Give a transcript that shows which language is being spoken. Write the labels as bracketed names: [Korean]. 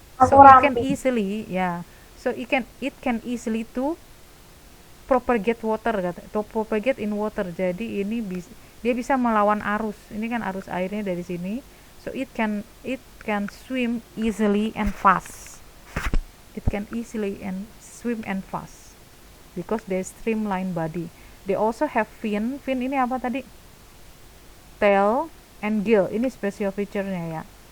[English] So it can easily, so it can easily to propagate water, to propagate in water. [Indonesian] Jadi ini dia bisa melawan arus. Ini kan arus airnya dari sini. [English] So it can swim easily and fast. It can easily and swim and fast because they streamline body. They also have fin. Fin ini apa tadi? Tail and gill. [Indonesian] Ini special feature-nya ya.